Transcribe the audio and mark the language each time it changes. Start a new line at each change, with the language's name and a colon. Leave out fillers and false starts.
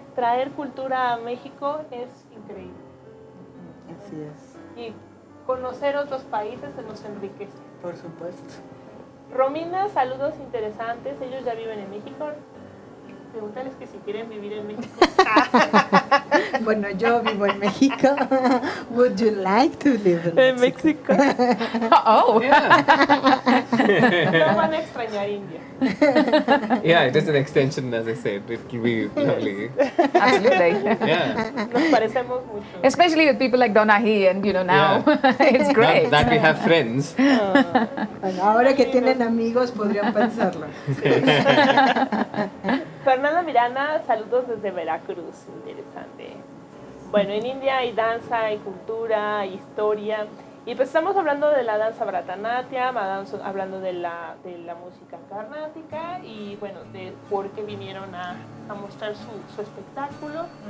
Spanish: Traer cultura a México es increíble. Así es. Y conocer otros países se nos enriquece. Por supuesto. Romina, saludos interesantes, ellos ya viven en México. Pregúntales que si quieren vivir en México. Bueno, yo vivo en México.
English: Would you like to live in Mexico? Oh, Yeah.
Spanish: No van a extrañar India.
English: Yeah, it is an extension, as I said. It will be lovely. absolutely. Yeah.
Spanish: Nos parecemos mucho.
English: Especially with people like Donahi and, now, it's great. Now that we have friends.
Spanish: Bueno, ahora que tienen amigos podrían pensarlo. Fernanda Miranda, saludos desde Veracruz, interesante. Bueno, en India hay danza, hay cultura, hay historia. Y pues estamos hablando de la danza Bharatanatyam, hablando de la música carnática y bueno, de por qué vinieron a mostrar su espectáculo.